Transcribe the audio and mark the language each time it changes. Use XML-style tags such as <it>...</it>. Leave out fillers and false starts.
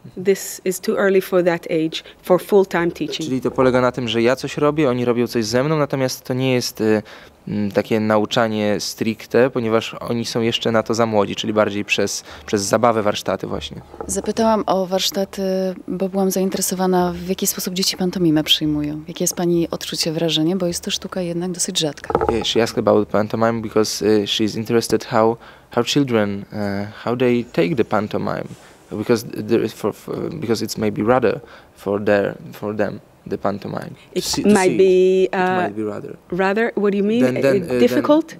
<en>This is too early for that age, for full-time teaching.</en> <pl>Czyli to polega na tym, że ja coś robię, oni robią coś ze mną, natomiast to nie jest takie nauczanie stricte, ponieważ oni są jeszcze na to za młodzi, czyli bardziej przez zabawę, warsztaty właśnie. Zapytałam o warsztaty, bo byłam zainteresowana, w jaki sposób dzieci pantomimę przyjmują. Jakie jest Pani odczucie, wrażenie, bo jest to sztuka jednak dosyć rzadka.</pl> <en>Yeah, she asked about pantomime because she's interested how children, how they take the pantomime. Because it's maybe rather for them the pantomime. It might be rather. What do you mean? Difficult?</en>